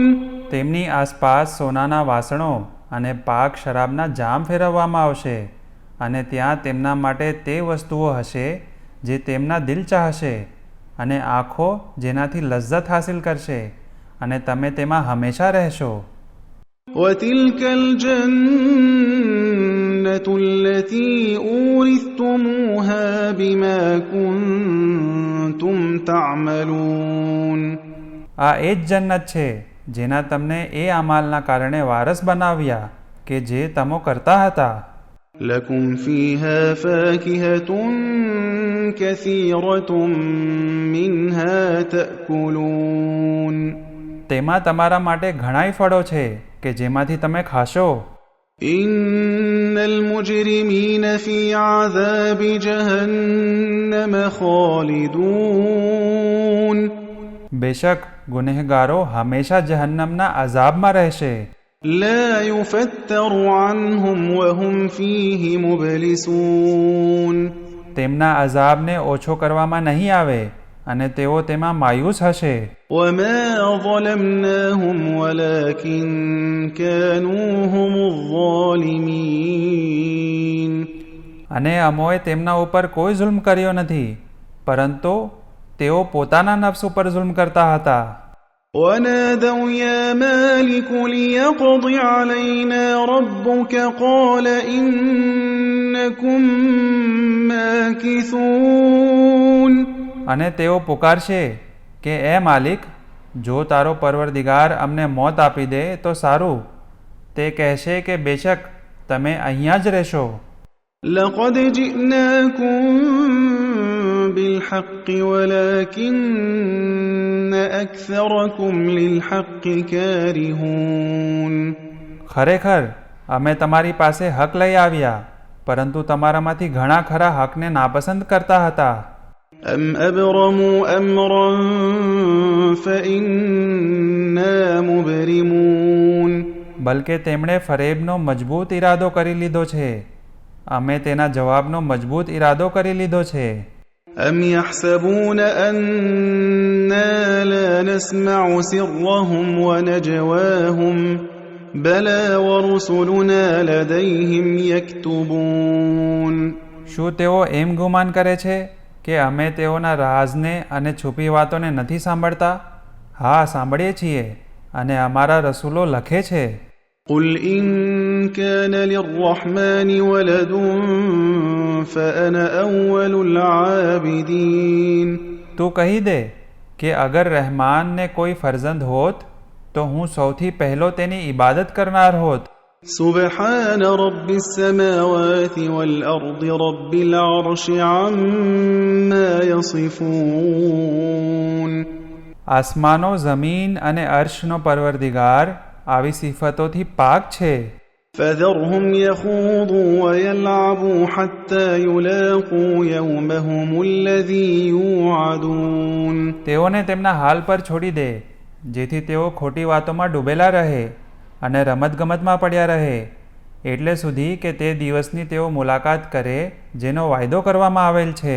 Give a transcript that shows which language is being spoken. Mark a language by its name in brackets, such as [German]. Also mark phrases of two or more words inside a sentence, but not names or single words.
[Gujarati] તેમની આસપાસ સોનાના વાસણો અને પાક શરાબના જામ ફેરવવામાં આવશે, અને ત્યાં તેમના માટે તે વસ્તુઓ હશે જે તેમના દિલ ચાહશે, અને આંખો જેનાથી લજ્જત હાસિલ કરશે, અને તમે તેમાં હંમેશા રહેશો. [Arabic] وتلك الجنة التي أورثتموها بما كنتم تعملون. [Gujarati] આ એ જ જન્નત છે જેના તમને એ અમાલના કારણે વારસ બનાવ્યા કે જે તમો કરતા હતા. [Arabic] لكم فيها فاكهة كثيرة منها تأكلون. [Gujarati] તેમાં તમારા માટે ઘણાય ફળો છે કે જેમાંથી તમે ખાશો. [Arabic] إن المجرمين في عذاب جهنم خالدون. [Gujarati] બેશક ગુનેહગારો હંમેશા જહન્નમના અઝાબમાં રહેશે. [Arabic] لا يفتر عنهم وهم فيه مبلسون. [Gujarati] તેમના અઝાબને ઓછો કરવામાં નહીં આવે અને તેઓ તેમાં માયુસ હશે. [Arabic] وما ظلمناهم ولكن كانوا هم الظالمين. [Gujarati] અને અમોએ તેમના ઉપર કોઈ જુલ્મ કર્યો નથી, પરંતુ તેઓ પોતાના નફ્સ ઉપર જુલ્મ કરતા હતા. [Arabic] ونادوا يا مالك ليقض علينا ربك قال إنكم ماكثون. [Gujarati] અને તેઓ પુકારશે કે એ માલિક, જો તારો પરવરદિગાર અમને મોત આપી દે તો સારું. તે કહેશે કે બેશક તમે અહીંયા જ રહેશો. [Arabic] لقد جئناكم بالحق ولكن أكثركم للحق كارهون. [Gujarati] ખરેખર અમે તમારી પાસે હક લઈ આવ્યા, પરંતુ તમારામાંથી ઘણા ખરા હકને નાપસંદ કરતા હતા. [Arabic] أم أبرموا أمرا فإنا مبرمون. [Gujarati] બલકે તેમણે ફરેબનો મજબૂત ઈરાદો કરી લીધો છે, અમે તેના જવાબનો મજબૂત ઈરાદો કરી લીધો છે. [Arabic] أم يحسبون أنا لا نسمع سرهم ونجواهم بلى ورسلنا لديهم يكتبون. [Gujarati] શું તેઓ એમ ગુમાન કરે છે કે અમે તેઓના રાજને અને છુપી વાતોને નથી સાંભળતા? હા, સાંભળીએ છીએ અને અમારા રસૂલો લખે છે. [Arabic] قل إن كان للرحمن ولد فأنا أول العابدين. [Gujarati] તું કહી દે કે અગર રહેમાનને કોઈ ફરજંદ હોત તો હું સૌથી પહેલો તેની ઇબાદત કરનાર હોત. [Arabic] سبحان رب السماوات والأرض رب العرش عما يصفون. [Gujarati] આસમાનો, જમીન અને અર્શનો પરવરદિગાર આવી સિફતોથી પાક છે. [Arabic] فذرهم يخوضوا ويلعبوا حتى يلاقوا يومهم الذي يوعدون. [Gujarati] તેઓને તેમના હાલ પર છોડી દે જેથી તેઓ ખોટી વાતોમાં ડૂબેલા રહે અને રમતગમતમાં પડ્યા રહે, એટલે સુધી કે તે દિવસની તેઓ મુલાકાત કરે જેનો વાયદો કરવામાં આવેલ છે.